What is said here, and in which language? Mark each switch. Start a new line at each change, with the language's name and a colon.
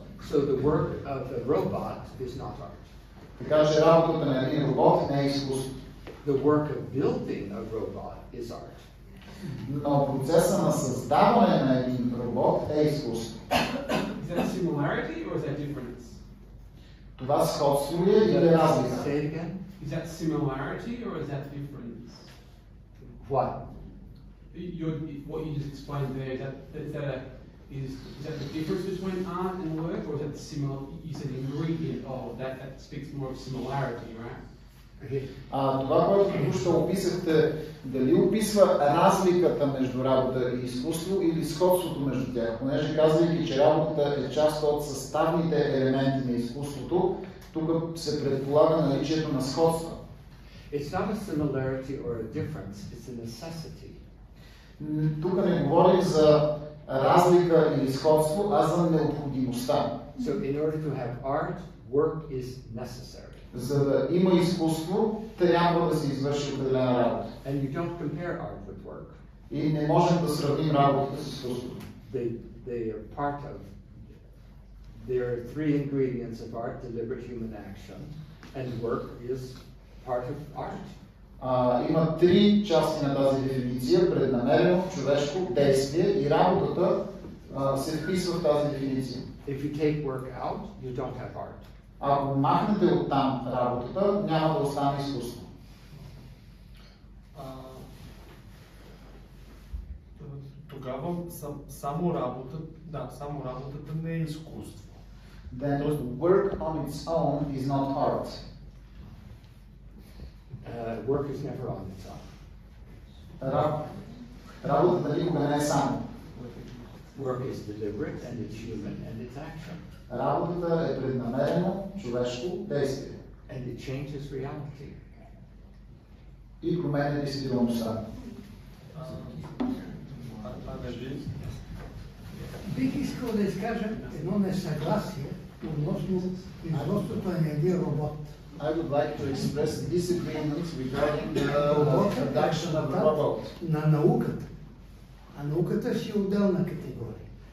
English: So the work of a robot is not art.
Bulgarian: Така че работата на един робот не е изкуство.
English: The work of building a robot is art.
Bulgarian: Но процеса на създаване на един робот е изкуство.
English: Is that similarity or is that difference?
Bulgarian: Това сходство ли е или разлика?
English: Say it again. Is that similarity or is that difference? What? What you just explained there, is that the difference between art and work, or is that similar? You said ingredient. Oh, that speaks more of similarity, right?
Bulgarian: Това, което току-що описахте, дали описва разликата между работа и изкуство или сходството между тях? Понеже казвайки, че работата е част от съставните елементи на изкуството, тук се предполага наличието на сходства.
English: It's not a similarity or a difference, it's a necessity.
Bulgarian: Тук не говорим за разлика или сходство, а за необходимостта.
English: So in order to have art, work is necessary.
Bulgarian: За да има изкуство, трябва да се извърши определена работа.
English: And you don't compare art with work.
Bulgarian: И не можем да сравним работата с изкуството.
English: They are part of. There are three ingredients of art: deliberate human action, and work is part of art.
Bulgarian: Има три части на тази дефиниция: преднамерено, човешко действие, и работата се вписва в тази дефиниция.
English: If you take work out, you don't have art.
Bulgarian: Ако махнете оттам работата, няма да остане изкуство. Тогава само работата не е изкуство.
English: Then work on its own is not art. Work is never on its own.
Bulgarian: Работата никога не е само.
English: Work is deliberate and it's human and it's action.
Bulgarian: Работата е преднамерено човешко действие.
English: And it changes reality.
Bulgarian: И променя действителността. Бих искал да изкажа едно несъгласие относно производството на един робот.
English: I would like to express disagreement regarding the production of a robot.
Bulgarian: На науката. А науката си е отделна категория.